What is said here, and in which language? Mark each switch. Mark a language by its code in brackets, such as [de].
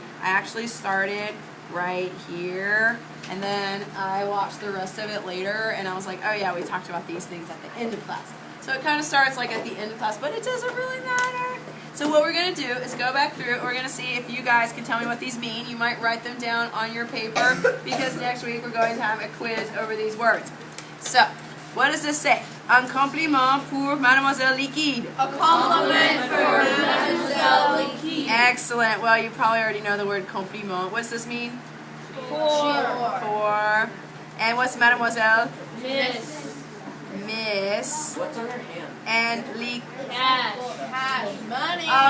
[en] I actually started right here, and then I watched the rest of it later, and I was like, oh yeah, we talked about these things at the end of class. So it kind of starts like at the end of class, but it doesn't really matter. So what we're going to do is go back through, we're going to see if you guys can tell me what these mean. You might write them down on your paper, because next week we're going to have a quiz over these words. So, what does this say? [fr] Un compliment pour Mademoiselle Liquide. [en] A compliment for Mademoiselle Liquide. Excellent. Well, you probably already know the word compliment. What does this mean? For. And what's Mademoiselle? Miss. Miss. What's on her hand? And Cash. Money.